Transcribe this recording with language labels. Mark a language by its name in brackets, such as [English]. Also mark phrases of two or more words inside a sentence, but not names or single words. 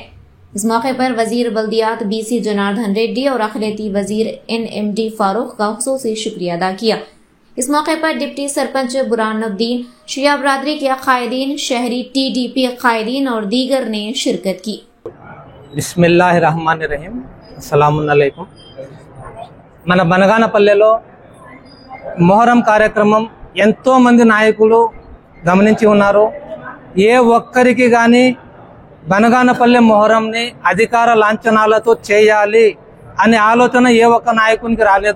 [Urdu] اس موقع پر وزیر بلدیات بی سی جناردھن ریڈی اور اقلیتی وزیر این ایم ڈی فاروق کا خصوصی شکریہ ادا کیا۔ اس موقع پر ڈپٹی سرپنچ برہان الدین، شیعہ برادری کے قائدین، شہری ٹی ڈی پی قائدین اور دیگر نے شرکت کی۔ [Arabic] بسم اللہ الرحمن الرحیم۔ السلام علیکم۔ [Telugu] మన బనగానపల్లెలో మొహరం కార్యక్రమం ఎంతో మంది నాయకులు గమనించి ఉన్నారు। ఏ ఒక్కరికి కానీ బనగానపల్లె మొహరంని అధికార లాంఛనాలతో చేయాలి అనే ఆలోచన ఏ ఒక్క నాయకునికి రాలేదు।